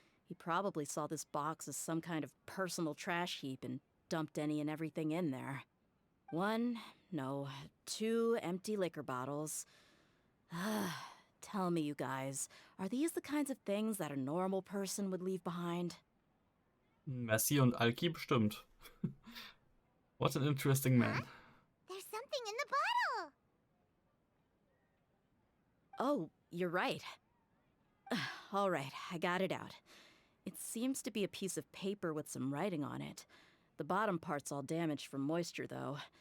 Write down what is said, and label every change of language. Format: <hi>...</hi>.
<en>He probably saw this box as some kind of personal trash heap and dumped any and everything in there. 2 empty liquor bottles. Tell me, you guys, are these the kinds of things that a normal person would leave behind?</en> <de>Messi und Alki bestimmt.</de> <en>What an interesting man. There's something in the bottle. Oh, you're right. All right, I got it out. It seems to be a piece of paper with some writing on it. The bottom part's all damaged from moisture, though.</en>